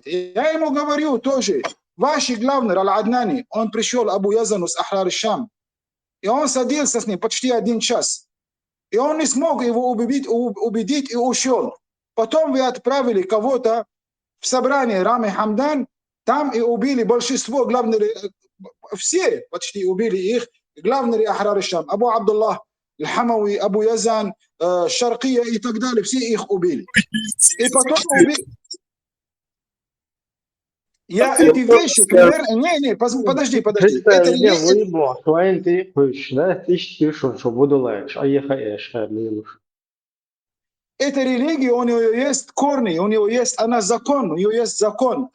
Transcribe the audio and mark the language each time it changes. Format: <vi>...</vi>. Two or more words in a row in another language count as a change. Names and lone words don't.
<ru>Я ему говорю тоже, ваш главный Аль-Аднани, он пришел, Абу Язану с Ахрар Шам, и он садился с ним почти 1 час. И он не смог его убедить и ушел. Потом вы отправили кого-то в собрание Рами Хамдан, там и убили большинство главных, все почти убили их, главный Ахрар Шам, Абу Абдуллах, Аль-Хамави, Абу Язан, Шаркия и так далее, все их убили. И потом убили... Я эти вещи, примерно... Не, подожди. Это эта религия, у нее есть корни, у нее есть она закон, у нее есть закон.</ru>